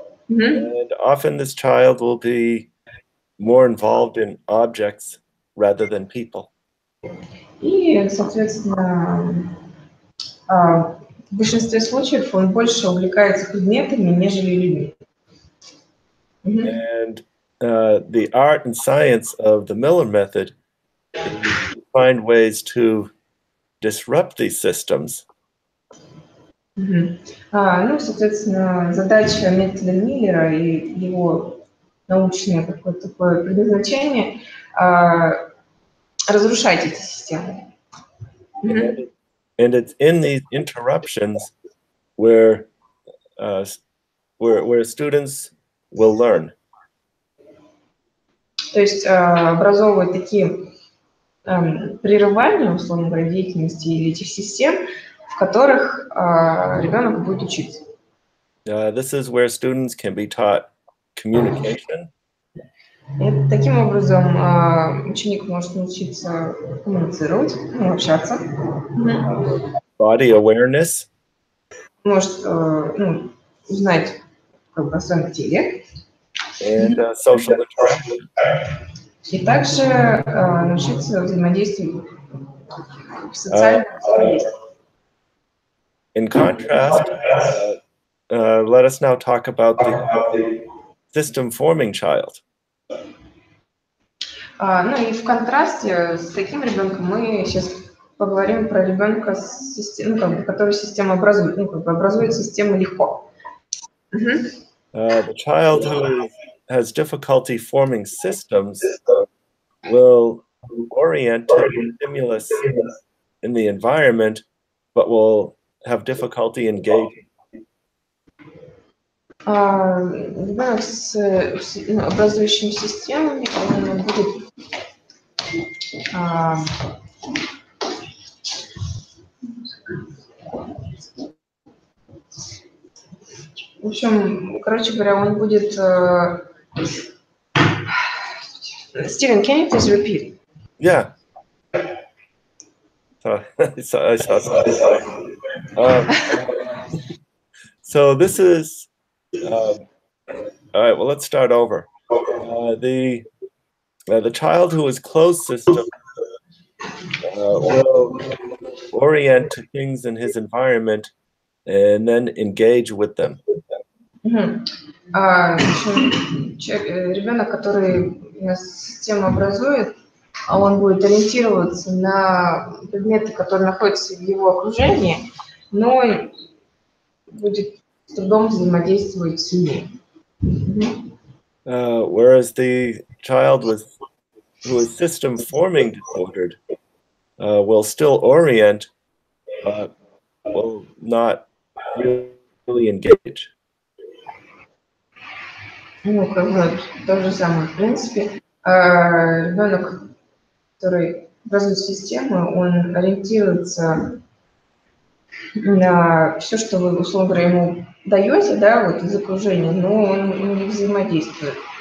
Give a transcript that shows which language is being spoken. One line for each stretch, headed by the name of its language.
English: And often this child will be more involved in objects rather than people.
Russian: И, соответственно, в большинстве случаев он больше увлекается предметами, нежели людьми.
English: And the art and science of the Miller method is to find ways to disrupt these systems.
Russian: Соответственно, задача метода Миллера и его научное какое-то такое предназначение разрушать эти системы.
English: And it's in these interruptions where students will learn.
Russian: То есть образовывать такие прерывания, условно говоря, деятельности или этих систем, в которых ребенок будет учиться.
English: This is where students can be taught communication.
Russian: И таким образом ученик может научиться коммуницировать, общаться.
English: Body awareness.
Russian: Может узнать о своем теле.
English: And social interaction.
Russian: И также научиться взаимодействовать в социальном взаимодействии.
English: In contrast, let us now talk about the system-forming child.
Russian: И в контрасте с таким ребенком мы сейчас поговорим про ребенка, который систему образует, образует систему легко.
English: The child who has difficulty forming systems will orient to the stimulus in the environment, but will have difficulty engaging.
Russian: Ребенок с образующими системами он будет в общем, короче говоря, он будет
English: Steven, can you please repeat? Yeah. I saw so this is all right. Well, let's start over. The child who is closed system will orient to things in his environment and then engage with them.
Russian: Ребенок, который систему образует, он будет ориентироваться на предметы, которые находятся в его окружении, но будет с трудом взаимодействовать с ними.
English: Whereas the child who is system forming disordered will still orient, but will not really engage.
Russian: То же самое. В принципе, ребенок, который образует систему, он ориентируется на все, что вы, условно говоря, ему даете, да, вот из окружения, но он не взаимодействует.